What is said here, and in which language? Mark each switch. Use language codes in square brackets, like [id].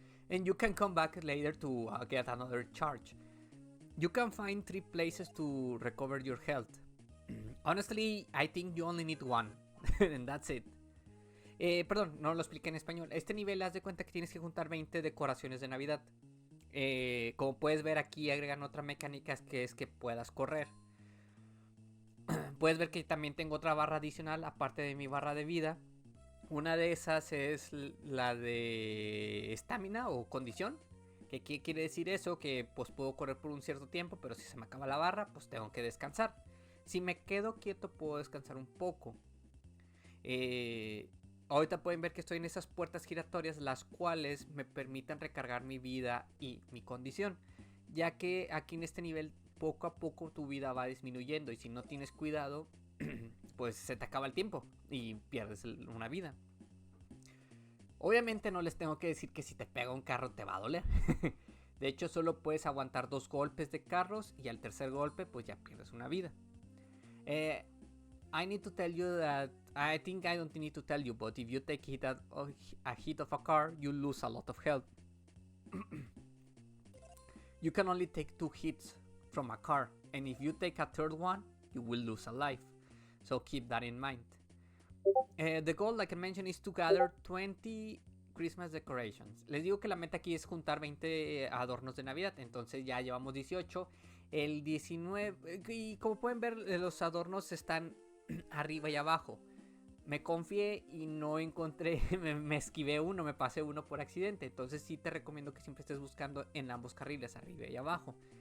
[en] And you can come back later to get another charge. You can find 3 places to recover your health. Honestly, I think you only need 1, and that's it. [es] Perdón, no lo expliqué en español. Este nivel, haz de cuenta que tienes que juntar 20 decoraciones de Navidad. Como puedes ver aquí agregan otra mecánica, que es que puedas correr. Puedes ver que también tengo otra barra adicional aparte de mi barra de vida. Una de esas es la de estamina o condición. ¿Qué quiere decir eso? Que pues puedo correr por un cierto tiempo, pero si se me acaba la barra, pues tengo que descansar. Si me quedo quieto, puedo descansar un poco. Ahorita pueden ver que estoy en esas puertas giratorias, las cuales me permiten recargar mi vida y mi condición, ya que aquí en este nivel poco a poco tu vida va disminuyendo, y si no tienes cuidado pues se te acaba el tiempo y pierdes una vida. Obviamente no les tengo que decir que si te pega un carro te va a doler. De hecho, solo puedes aguantar 2 golpes de carros, y al tercer golpe pues ya pierdes una vida. [en] I need to tell you that I think I don't need to tell you, but if you take a hit of a car, you lose a lot of health. You can only take 2 hits from a car, and if you take a third one, you will lose a life. So keep that in mind. The goal, like I mentioned, is to gather 20 Christmas decorations. [es] Les digo que la meta aquí es juntar 20 adornos de Navidad, entonces ya llevamos 18. El 19, y como pueden ver, los adornos están arriba y abajo. Me confié y no encontré, me esquivé uno, me pasé uno por accidente. Entonces sí te recomiendo que siempre estés buscando en ambos carriles, arriba y abajo.